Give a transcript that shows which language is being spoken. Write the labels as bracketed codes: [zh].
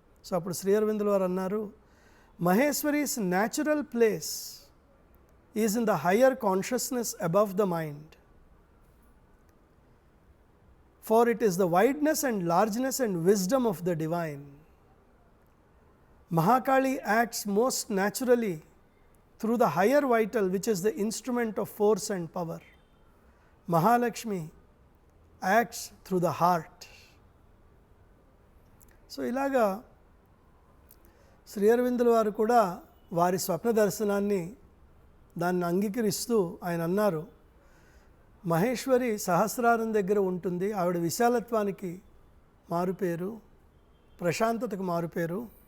[te] So అప్పుడు శ్రీ అరవిందుల వారు అన్నారు, [en] Maheshwari's natural place is in the higher consciousness above the mind, for it is the wideness and largeness and wisdom of the divine. Mahakali acts most naturally through the higher vital, which is the instrument of force and power. Mahalakshmi acts through the heart. [te] So ilaga Shri అరవిందుల వారు కూడా వారి స్వప్న దర్శనాన్ని దాన్ని అంగీకరిస్తూ ఆయన అన్నారు, మహేశ్వరి సహస్రారం దగ్గర ఉంటుంది, ఆవిడ విశాలత్వానికి మారుపేరు, ప్రశాంతతకు మారుపేరు.